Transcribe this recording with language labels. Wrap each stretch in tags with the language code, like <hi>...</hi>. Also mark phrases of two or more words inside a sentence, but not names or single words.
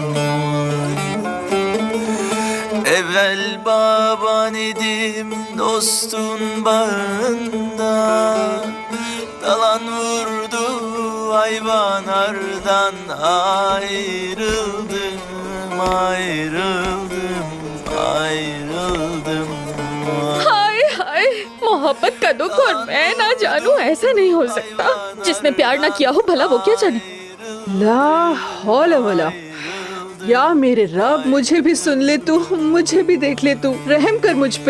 <tr>Evvel baban idim dostun bağında, dalan vurdu hayvanlardan ayrıldım, ayrıldım, ayrıldım.</tr> <hi>हाय हाय, मोहब्बत का दुख और मैं ना जानूं, ऐसा नहीं हो सकता। जिसने प्यार ना किया हो भला वो क्या जाने।</hi> <ar>لا حول ولا,</ar> <hi>या मेरे रब, मुझे भी सुन ले तू, मुझे भी देख ले तू, रहम कर मुझ पे।</hi>